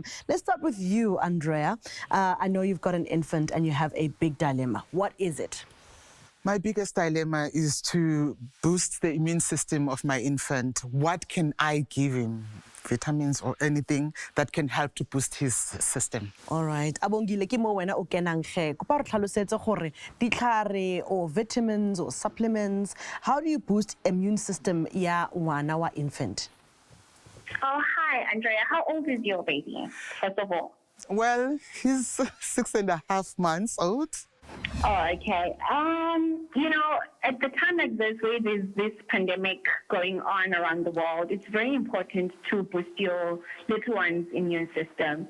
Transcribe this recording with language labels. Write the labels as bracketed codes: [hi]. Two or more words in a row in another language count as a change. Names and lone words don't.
[en] Let's start with you, Andrea. I know you've got an infant and you have a big dilemma. What is it? My biggest dilemma is to boost the immune system of my infant. What can I give him? Vitamins or anything that can help to boost his system. All right. [tn] Abongile ke mo wena o kenang ge. Kopa re tlhalosetse gore ditlhare [en] or vitamins or supplements, how do you boost immune system [tn] ya ngwana wa [en] infant? Oh, hi, Andrea. How old is your baby, first of all? Well, he's 6.5 months old. Oh, okay. At the time like this, where there's this pandemic going on around the world, it's very important to boost your little one's immune system.